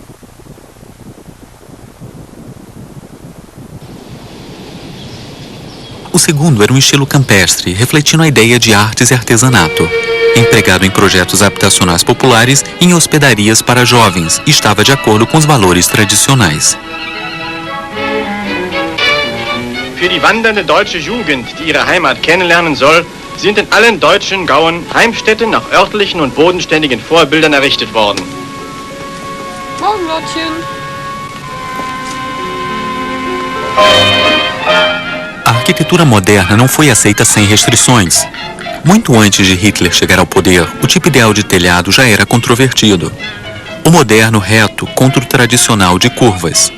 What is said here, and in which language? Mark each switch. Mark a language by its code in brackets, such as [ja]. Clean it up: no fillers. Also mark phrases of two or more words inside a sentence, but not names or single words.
[pt] O segundo era um estilo campestre, refletindo a ideia de artes e artesanato. Empregado em projetos habitacionais populares e em hospedarias para jovens, estava de acordo com os valores tradicionais. [de] Für die wandernde deutsche Jugend, die ihre Heimat kennenlernen soll, sind in allen deutschen Gauen Heimstätten nach örtlichen und bodenständigen Vorbildern errichtet worden. Morgen, Lordchen. [pt] A arquitetura moderna não foi aceita sem restrições. Muito antes de Hitler chegar ao poder, o tipo ideal de telhado já era controvertido. O moderno reto contra o tradicional de curvas.